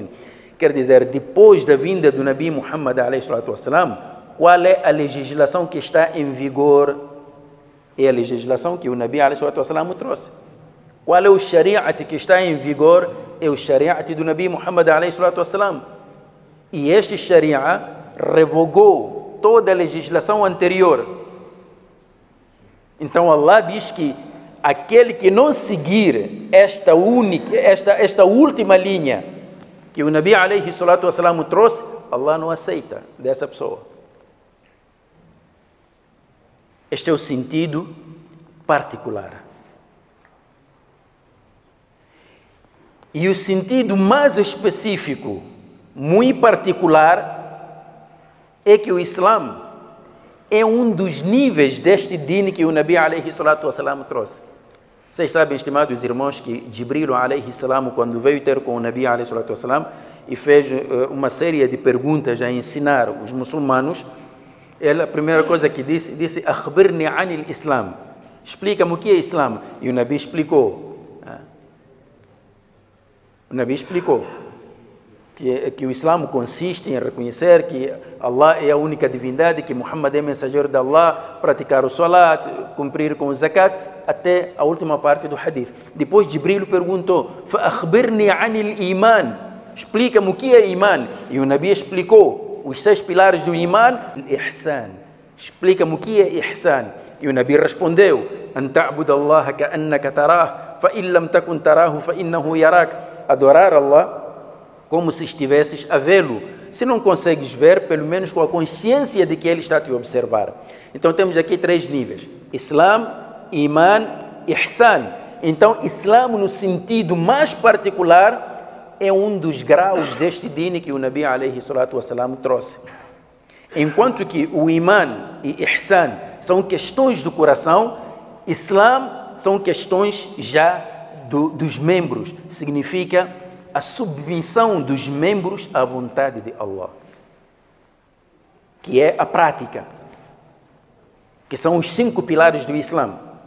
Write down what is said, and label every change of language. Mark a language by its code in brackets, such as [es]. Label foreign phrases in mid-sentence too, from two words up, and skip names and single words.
[pt] Quer dizer, depois da vinda do Nabi Muhammad [ar] عليه الصلاة والسلام, [pt] qual é a legislação que está em vigor? É a legislação que o Nabi [ar] عليه الصلاة والسلام [pt] trouxe. Qual é o Shariat que está em vigor? É o Shariat do Nabi Muhammad [ar] عليه الصلاة والسلام. [pt] E este Shariat revogou toda a legislação anterior. Então Allah diz que aquele que não seguir esta última linha que o Nabi [ar] عليه الصلاة والسلام [pt] trouxe, Allah não aceita dessa pessoa. Este é o sentido particular. E o sentido mais específico, muito particular, é que o Islã é um dos níveis deste din que o Nabi [ar] عليه الصلاة والسلام [pt] trouxe. Vocês sabem, estimados irmãos, que Jibril [ar] عليه السلام, [pt] quando veio ter com o Nabi [ar] عليه الصلاة والسلام [pt] e fez uma série de perguntas a ensinar os muçulmanos, a primeira coisa que disse [ar] "أخبرني عن الإسلام", [pt] explica-me o que é Islã. E o Nabi explicou. O Nabi explicou que o Islã consiste em reconhecer que Allah é a única divindade, que Muhammad é mensageiro de Allah, praticar o salat, cumprir com o zakat, até a última parte do hadith. Depois Jibril perguntou: [ar] "فأخبرني عن الإيمان", [pt] explica-me o que é iman. E o Nabi explicou os 6 pilares do iman. Ihsan, explica-me o que é ihsan. E o Nabi respondeu: [ar] "أن تعبد الله كأنك تراه, فَإِن لَمْ تَكُنْ تَرَاهُ فَإِنَّهُ يَرَاكَ. [pt] Adorar Allah como se estivesses a vê-lo. Se não consegues ver, pelo menos com a consciência de que Ele está a te observar. Então temos aqui 3 níveis: Islam, Iman, Ihsan. Então, Islam, no sentido mais particular, é um dos graus deste dini que o Nabi [ar] عليه الصلاة والسلام [pt] trouxe. Enquanto que o Iman e Ihsan são questões do coração, Islam são questões já dos membros. Significa a submissão dos membros à vontade de Allah, que é a prática, que são os 5 pilares do Islã.